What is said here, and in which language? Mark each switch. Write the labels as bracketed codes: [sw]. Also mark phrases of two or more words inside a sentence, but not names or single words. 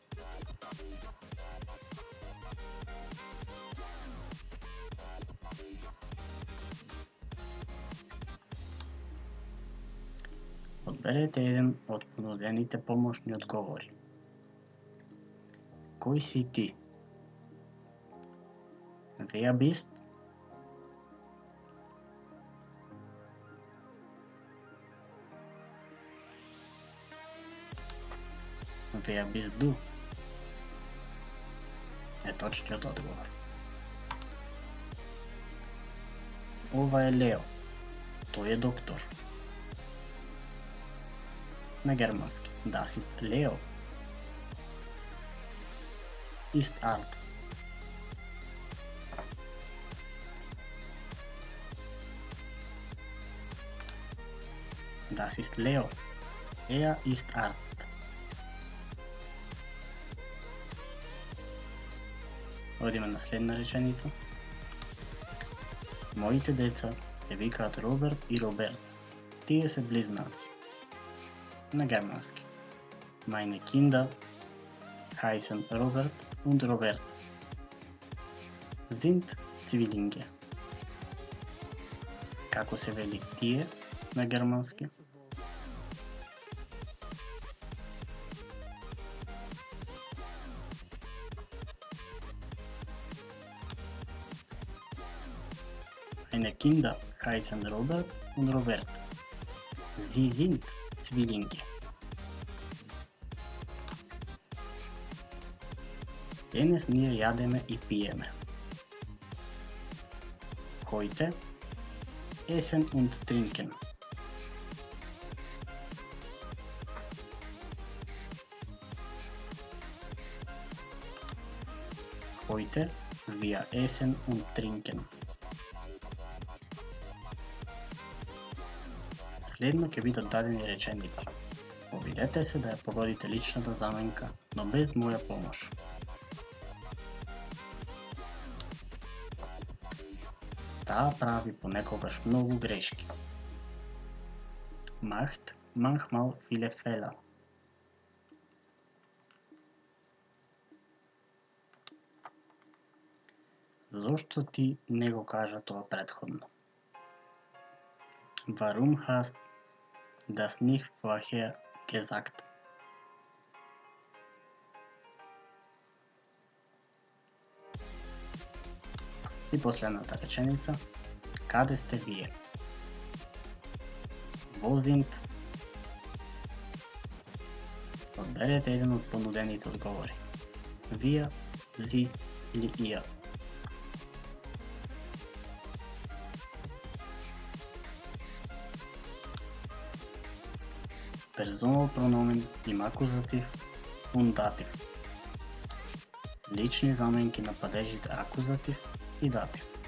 [mk] Одберете еден од понудените помошни одговори. Кој си ти? [de] Wer bist? Wer bist du? [mk] Е точниот одговор. Ова е Лео. Тој е доктор. На германски. [de] Das ist Leo. Ist Arzt. Das ist Leo. Er ist Arzt. [mk] Одиме на следна реченица. Моите деца се викаат Роберт и Роберт. Тие се близнаци. На германски. [de] Meine Kinder heißen Robert und Robert. Sind Zwillinge. [mk] Како се вели тие на германски? [de] Meine Kinder heißen Robert und Robert. Sie sind Zwillinge. [mk] Денес ние јадеме и пиеме. [de] Heute essen und trinken. Heute wir essen und trinken. [mk] Следно ќе бидат дадени реченици. Обидете се да ја погодите личната заменка, но без моја помош. Таа прави понекогаш многу грешки. [de] Macht manchmal viele Fehler. [mk] Зошто ти не го кажа тоа претходно? [de] Warum hast das nicht vorher gesagt? [mk] И последната реченица. Каде сте вие? [de] Wo sind? [mk] Одберете еден од понудените одговори. [de] Wir, Sie или ihr. [mk] Персонал прономен има акузатив, und датив. Лични заменки на падежите акузатив и датив.